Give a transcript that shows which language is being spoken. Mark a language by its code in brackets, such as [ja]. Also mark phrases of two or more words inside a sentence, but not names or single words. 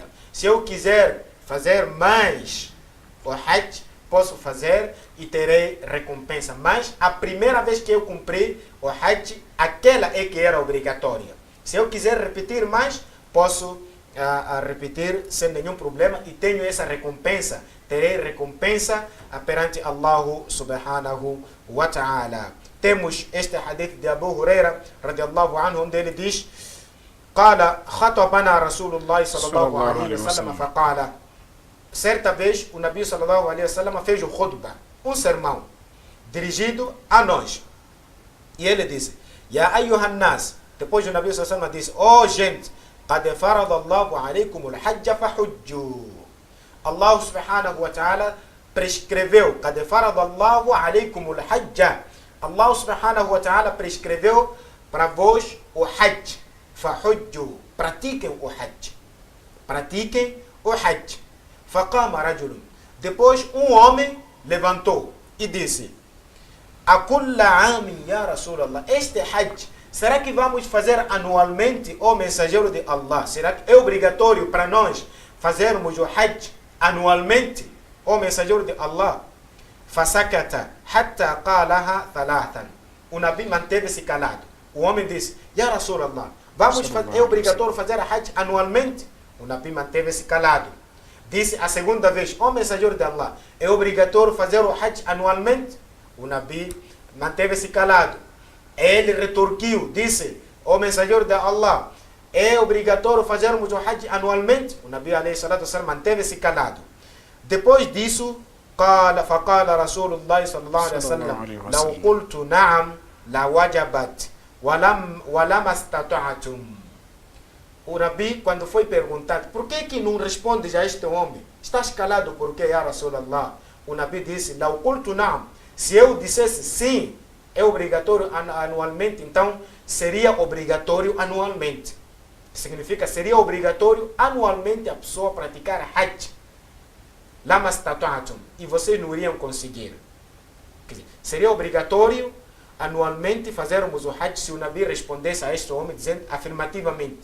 [pt] Se eu quiser fazer mais o Hajj, posso fazer e terei recompensa. Mas a primeira vez que eu cumpri o Hajj, aquela é que era obrigatória. Se eu quiser repetir mais, posso repetir sem nenhum problema e tenho essa recompensa. Terei recompensa perante [ar] الله سبحانه وتعالى. [pt] Temos este hadith de Abu Huraira [ar] رضي الله عنه, [pt] onde ele diz: [ar] قال خطبنا رسول الله صلى الله عليه وسلم فقال. [pt] Certa vez o Nabi [ar] صلى الله عليه وسلم [pt] fez o khutbah, um sermão dirigido a nós. E ele disse: [ar] يا أيها الناس. [pt] Depois o Nabi [ar] صلى الله عليه وسلم [pt] disse: Oh gente, [ar] قد فرض الله عليكم الحج فحجوا. الله سبحانه وتعالى [pt] prescreveu, [ar] قد فرض الله عليكم الحج. الله سبحانه وتعالى [pt] prescreveu para vós o Hajj. [ar] فحجوا. [pt] Pratiquem o Hajj. Pratiquem o Hajj. [ar] فقام رجل. [pt] Depois um homem levantou e disse: [ar] أكل عام يا رسول الله. [pt] Este Hajj, será que vamos fazer anualmente, ó mensageiro de Allah? Será que é obrigatório para nós fazermos o Hajj anualmente, ó mensageiro de Allah? [ar] فسكت حتى قالها ثلاثا. [pt] O Nabi manteve-se calado. O homem disse: [ar] يا رسول الله, [pt] é obrigatório fazer a Hajj anualmente? O Nabi manteve-se calado. Disse a segunda vez: ó mensageiro de Allah, é obrigatório fazer o Hajj anualmente? O Nabi manteve-se calado. Ele retorquiu, disse: ó mensageiro de Allah, é obrigatório fazermos o Hajj anualmente? O Nabi [ar] عليه الصلاة والسلام [pt] manteve-se calado. Depois disso, [ar] فقال رسول الله صلى الله عليه وسلم لو قلت نعم لوجبت ولما استطعتم. [pt] O Nabi, quando foi perguntado: por que não respondes a este homem? Estás calado por quê, [ar] يا رسول الله? [pt] O Nabi disse: [ar] لو قلت نعم. [pt] Se eu dissesse sim, é obrigatório anualmente, então seria obrigatório anualmente. Significa, seria obrigatório anualmente a pessoa praticar Hajj. [ar] لما استطعتم. [pt] E vocês não iriam conseguir. Quer dizer, seria obrigatório anualmente fazermos o Hajj se o Nabi respondesse a este homem dizendo afirmativamente.